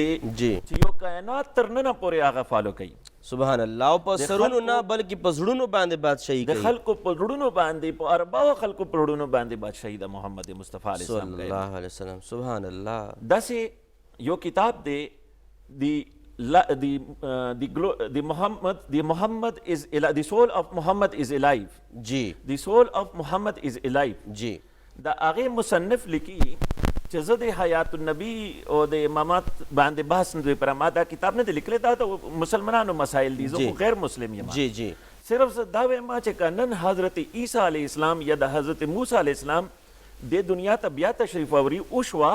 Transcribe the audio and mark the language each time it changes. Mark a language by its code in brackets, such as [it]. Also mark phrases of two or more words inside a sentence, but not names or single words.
[ps] جی چې یو کائنات تر ننه پورې هغه فالو کوي. [ar] سبحان الله. [ps] او په سرونو نه بلکې په زړونو باندې بادشاہي د کوي. خلکو په زړونو باندې، په ارباو خلکو په زړونو باندې بادشاہي د محمد مصطفی [ar] علیه السلام صلی الله علیه وسلم. سبحان الله. [ps] داسې یو کتاب دی [en] the Muhammad is alive, the soul of Muhammad is alive. [ps] جی [en] the soul of Muhammad is alive. [ps] جی د هغې مصنف لیکي چې زه د [ar] حیات النبی [ps] او د امامت باندې بحث نه دوی پر ما دا کتاب نه دی لیکلی، دا د مسلمانانو مسایل دي، زه خو غیر مسلم یم. جی جی صرف زه دا وایم چې که نن حضرت عیسی [ar] علیه السلام [ps] یا د حضرت موسی [ar] علیه السلام [ps] د دنیا ته بیا تشریف آوری وشوه